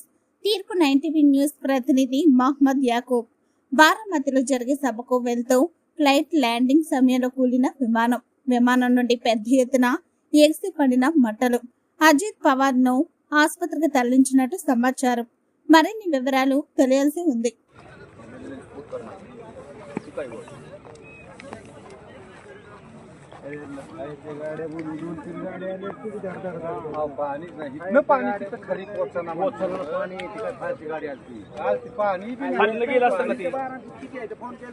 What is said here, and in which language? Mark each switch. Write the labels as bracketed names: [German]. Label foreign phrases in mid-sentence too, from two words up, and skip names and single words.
[Telugu] తీర్పు 9 న్యూస్ ప్రతినిధి మహమ్మద్ యాకూబ్. బారామతిలో జరిగే సభకు వెళ్తూ ఫ్లైట్ ల్యాండింగ్ సమయంలో కూలిన విమానం నుండి పెద్ద ఎత్తున ఎగిసి పడిన మంటలు. అజిత్ పవార్ ను ఆసుపత్రికి తరలించినట్టు సమాచారం. మరిన్ని వివరాలు తెలియాల్సి ఉంది. खरी पोचना पाणी फारची गाडी आली पाणी फोन